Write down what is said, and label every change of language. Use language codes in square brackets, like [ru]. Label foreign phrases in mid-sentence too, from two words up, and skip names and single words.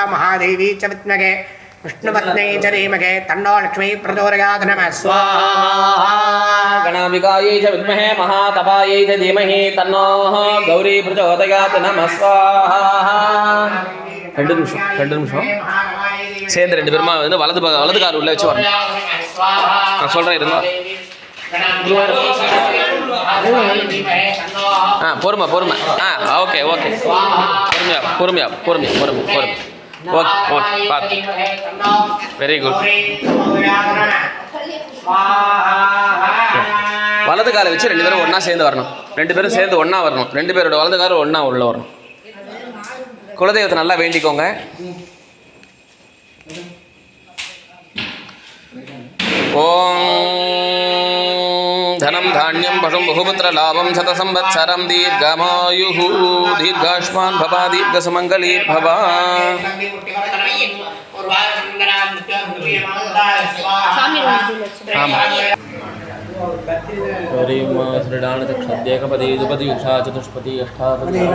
[sa] महादेवी च विद्महे विष्णुपत्नी च धीमहि तन्नो लक्ष्मी प्रचोदयात् नमः स्वाहा गणाम्बिकायै च विद्महे महातपायै च धीमहि तन्नो गौरी प्रचोदयात् नमः स्वाहा [ta] ரெண்டு நிமிஷம் சேர்ந்து ரெண்டு பேருமா வந்து வலது கால் உள்ள வச்சு வரணும் நான் சொல்கிறேன் இருந்தா பொறுமை ஓகே பொறுமையா ஓகே பார்த்து [en] very good [ta] வலது காலை வச்சு ரெண்டு பேரும் ஒன்றா சேர்ந்து வரணும் ரெண்டு பேரும் சேர்ந்து ஒன்றா வரணும் ரெண்டு பேரோட வலது காலம் ஒன்றா உள்ள வரணும் குலதெய்வத்தை நல்லா வேண்டிக்கோங்க ஓம் [sa] धनम धान्यम पशुम बहुपुत्र लाभम शत संवत्सरम दीर्घमायुः दीर्घायुष्मान् भव दीर्घसुमङ्गलीर् भव श्रीडानचक्षद्येकपदी द्विपदी उषा चतुष्पदी अष्टापदी